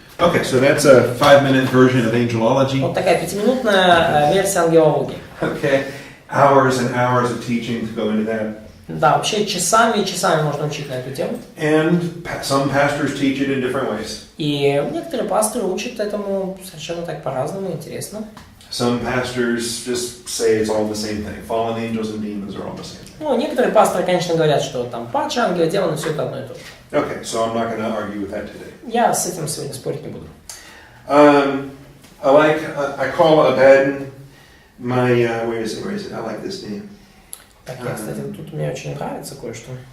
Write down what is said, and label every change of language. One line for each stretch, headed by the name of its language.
English: Okay, so that's a 5-minute version of angelology.
Russian: Вот такая 5-минутная версия ангелологии.
English: Okay, hours and hours of teaching to go into that.
Russian: Да, вообще часами и часами можно учить на эту тему.
English: And some pastors teach it in different ways.
Russian: И некоторые пасторы учат этому совершенно так по-разному, интересно.
English: Some pastors just say it's all the same thing. Fallen angels and demons are all the same thing.
Russian: Ну, некоторые пасторы, конечно, говорят, что там падшие ангелы, демоны, все это одно и то же.
English: Okay, so I'm not going to argue with that today.
Russian: Я с этим сегодня спорить не буду.
English: I call Abaddon my, where is it? I like this name.
Russian: Так, я, кстати, тут мне очень нравится кое-что.